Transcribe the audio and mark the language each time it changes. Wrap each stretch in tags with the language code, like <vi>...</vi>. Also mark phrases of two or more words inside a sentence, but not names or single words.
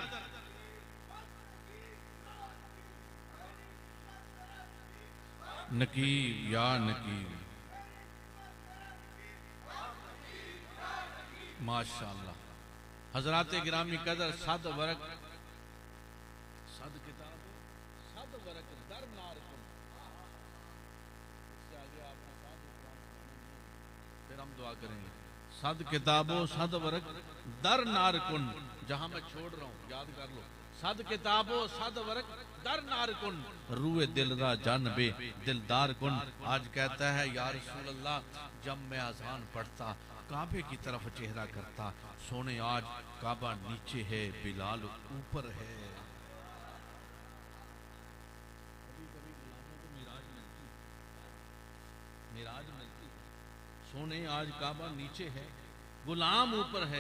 <ur>نقیب یا نقیب، ماشاءاللہ. حضرات گرامی قدر,</ur> <fa>صد ورق صد کتاب صد ورق در نار کن.</fa> <ur>اس سے آگے آپ نے پھر ہم دعا کریں گے.</ur> <fa>صد کتاب و صد ورق در نار کن.</fa> <ur>جہاں میں چھوڑ رہا ہوں یاد کر لو.</ur> <fa>صد کتاب و صد ورق در نار کن، روی دل را جانب دلدار کن.</fa> <ur>آج کہتا ہے</ur> <ar>یا رسول اللہ,</ar> <ur>جب میں اذان پڑھتا کعبے کی طرف چہرہ کرتا، سونے آج کعبہ نیچے ہے، بلال اوپر ہے. کبھی کبھی غلاموں کو معراج ملتی، سونے آج کعبہ نیچے ہے، غلام اوپر ہے.</ur>